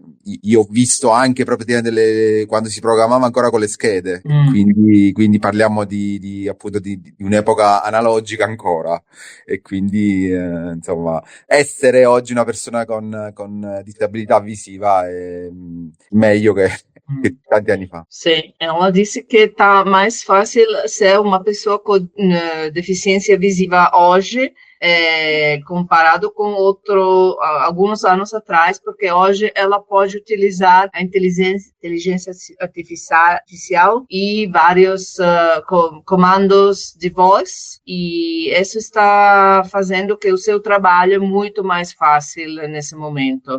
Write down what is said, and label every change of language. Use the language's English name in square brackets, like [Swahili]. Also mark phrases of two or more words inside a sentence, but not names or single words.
[Italian] Io ho visto anche proprio quando si programmava ancora con le schede, quindi parliamo appunto di un'epoca analogica ancora, e quindi insomma essere oggi una persona con disabilità visiva è meglio che tanti anni fa. [Portuguese] Sim, ela disse que está mais fácil ser uma pessoa com deficiência visiva hoje, comparado com alguns anos atrás, porque hoje ela pode utilizar a inteligência artificial e vários comandos de voz, e isso está fazendo que o seu trabalho é muito mais fácil nesse momento.